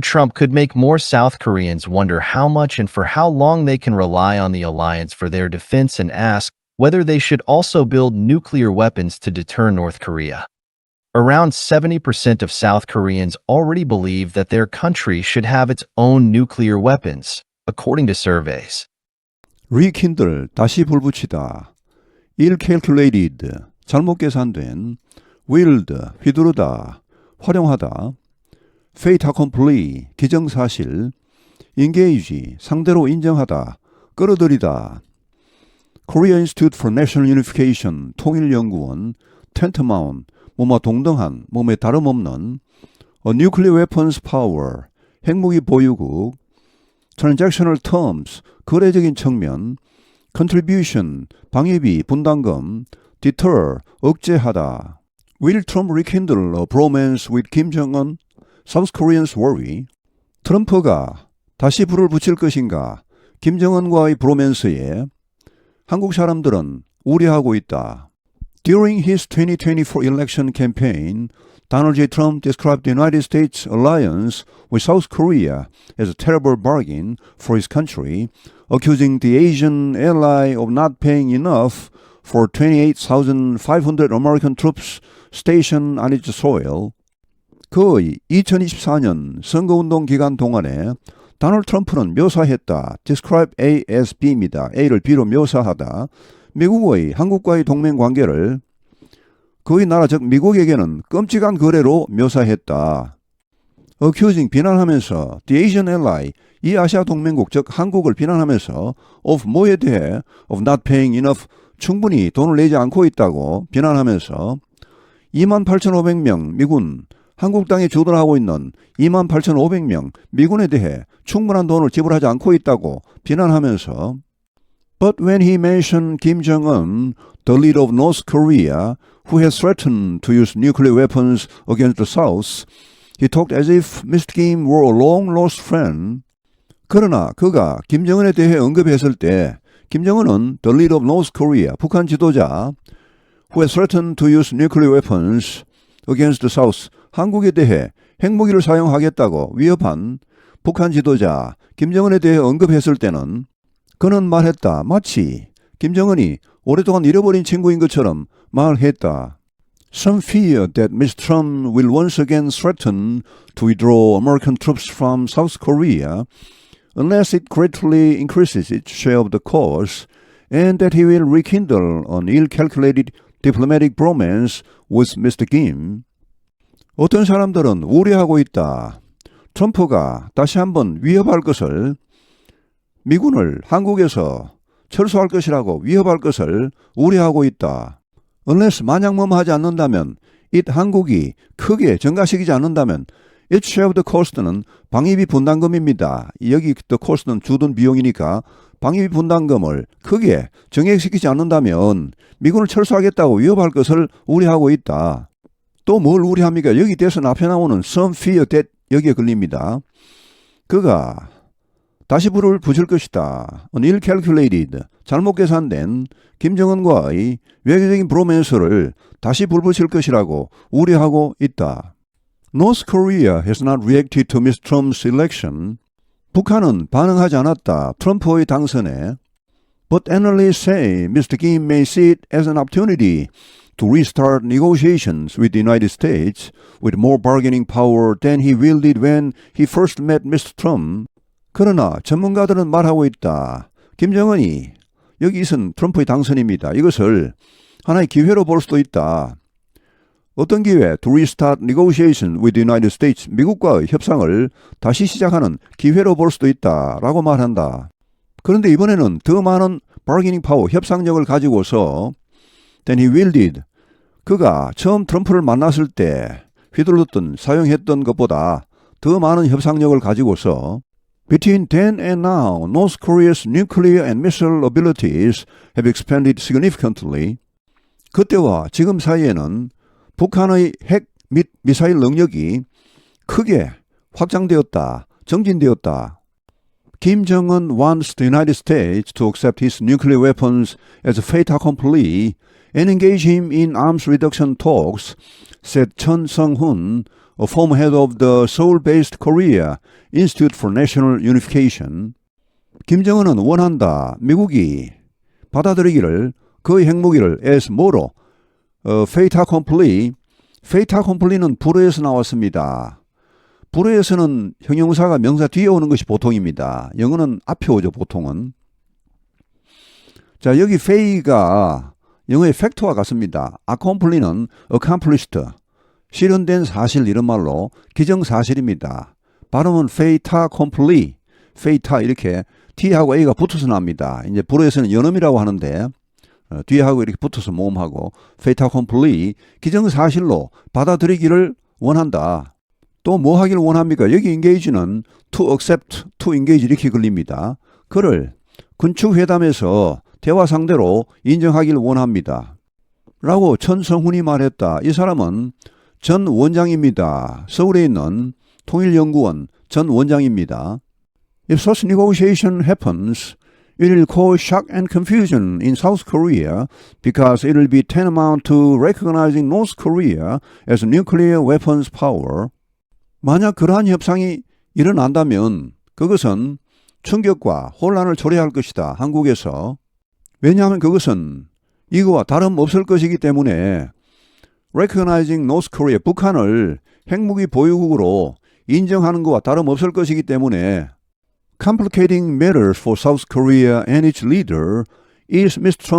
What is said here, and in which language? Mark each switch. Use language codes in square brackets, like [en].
[en] Trump could make more South Koreans wonder how much and for how long they can rely on the alliance for their defense and ask whether they should also build nuclear weapons to deter North Korea. Around 70% of South Koreans already believe that their country should have its own nuclear weapons, according to surveys. [ko] Rekindle, 다시 불붙이다. Ill-calculated, 잘못 계산된. Wield, 휘두르다, 활용하다. [en] Fait accompli, 기정사실. [ko] Engage, 상대로 인정하다, 끌어들이다. [en] Korea Institute for National Unification, 통일연구원. [ko] Tantamount, 뭐뭐 동등한, 몸에 다름없는. [en] A nuclear weapons power, 핵무기 보유국. Transactional terms, [ko] 거래적인 측면. Contribution, 방위비, 분담금. [en] Deter, 억제하다. Will Trump rekindle a bromance with Kim Jong-un? South Koreans worry. [ko] 트럼프가 다시 불을 붙일 것인가? 김정은과의 브로맨스에 한국 사람들은 우려하고 있다. [en] During his 2024 election campaign, Donald J. Trump described the United States alliance with South Korea as a terrible bargain for his country, accusing the Asian ally of not paying enough for 28,500 American troops stationed on its soil. [ko] 거의 2024년 선거운동 기간 동안에 도널드 트럼프는 묘사했다. [en] Describe A as B입니다. [ko] A를 B로 묘사하다. 미국의 한국과의 동맹관계를 그의 나라 즉 미국에게는 끔찍한 거래로 묘사했다. Accusing 비난하면서 [en] the Asian ally [ko] 이 아시아 동맹국 즉 한국을 비난하면서 of 뭐에 대해 [en] of not paying enough [ko] 충분히 돈을 내지 않고 있다고 비난하면서 28,500명 미군 한국 땅에 주둔하고 있는 28,500명 미군에 대해 충분한 돈을 지불하지 않고 있다고 비난하면서 [en] But when he mentioned Kim Jong-un, the leader of North Korea, who has threatened to use nuclear weapons against the South, he talked as if Mr. Kim were a long-lost friend. [ko] 그러나 그가 김정은에 대해 언급했을 때 김정은은 [en] the leader of North Korea, [ko] 북한 지도자, [en] who has threatened to use nuclear weapons against the South, [ko] 한국에 대해 핵무기를 사용하겠다고 위협한 북한 지도자 김정은에 대해 언급했을 때는 그는 말했다. 마치 김정은이 오랫동안 잃어버린 친구인 것처럼 말했다. [en] Some fear that Mr. Trump will once again threaten to withdraw American troops from South Korea unless it greatly increases its share of the cost and that he will rekindle an ill-calculated diplomatic bromance with Mr. Kim. [ko] 어떤 사람들은 우려하고 있다. 트럼프가 다시 한번 위협할 것을, 미군을 한국에서 철수할 것이라고 위협할 것을 우려하고 있다. Unless 만약 뭐하지 않는다면, 한국이 크게 증가시키지 않는다면 [en] its share of the cost [ko] 는 방위비 분담금입니다. 여기 the cost는 주둔 비용이니까 방위비 분담금을 크게 증액시키지 않는다면 미군을 철수하겠다고 위협할 것을 우려하고 있다. 또 뭘 우려합니까? 여기 대선 앞에 나오는 [en] some fear that [ko] 여기에 걸립니다. 그가 다시 불을 붙일 것이다. An ill-calculated, 잘못 계산된 김정은과의 외교적인 브로맨스를 다시 불붙일 것이라고 우려하고 있다. [en] North Korea has not reacted to Mr. Trump's election. [ko] 북한은 반응하지 않았다. 트럼프의 당선에. [en] But analysts say Mr. Kim may see it as an opportunity to restart negotiations with the United States with more bargaining power than he wielded when he first met Mr. Trump. [ko] 그러나 전문가들은 말하고 있다. 김정은이 여기 있은 트럼프의 당선입니다. 이것을 하나의 기회로 볼 수도 있다. 어떤 기회? [en] To restart negotiations with the United States. [ko] 미국과의 협상을 다시 시작하는 기회로 볼 수도 있다. 라고 말한다. 그런데 이번에는 더 많은 [en] bargaining power, [ko] 협상력을 가지고서 [en] than he wielded. [ko] 그가 처음 트럼프를 만났을 때 휘둘렀던, 사용했던 것보다 더 많은 협상력을 가지고서 [en] Between then and now, North Korea's nuclear and missile abilities have expanded significantly. [ko] 그때와 지금 사이에는 북한의 핵 및 미사일 능력이 크게 확장되었다, 정진되었다. [en] Kim Jong-un wants the United States to accept his nuclear weapons as a fait accompli and engage him in arms reduction talks, said Chun Sung-hun, a former head of the Seoul-based Korea Institute for National Unification. [ko] 김정은은 원한다. 미국이 받아들이기를 그의 핵무기를 as 뭐로? fait accompli. fait accompli는 불어에서 나왔습니다. 불어에서는 형용사가 명사 뒤에 오는 것이 보통입니다. 영어는 앞에 오죠, 보통은. 자, 여기 fait가 영어의 fact와 같습니다. accompli는 accomplished. 실현된 사실 이런 말로 기정사실입니다. 발음은 fait accompli, fait 이렇게 T하고 A가 붙어서 납니다. 이제 불어에서는 연음이라고 하는데 뒤하고 이렇게 붙어서 모음하고 fait accompli, 기정사실로 받아들이기를 원한다. 또 뭐 하기를 원합니까? 여기 engage는 to accept, to engage 이렇게 걸립니다. 그를 군축회담에서 대화 상대로 인정하기를 원합니다. 라고 천성훈이 말했다. 이 사람은 전 원장입니다. 서울에 있는 통일연구원 전 원장입니다. [en] If such negotiation happens, it will cause shock and confusion in South Korea because it will be tantamount to recognizing North Korea as a nuclear weapons power. [ko] 만약 그러한 협상이 일어난다면 그것은 충격과 혼란을 초래할 것이다. 한국에서. 왜냐하면 그것은 이거와 다름없을 것이기 때문에 [en] recognizing North Korea, [ko] 북한을 핵무기 보유국으로 인정하는 것과 다름없을 것이기 때문에 [en] complicating matters for South Korea and its leader is Mr.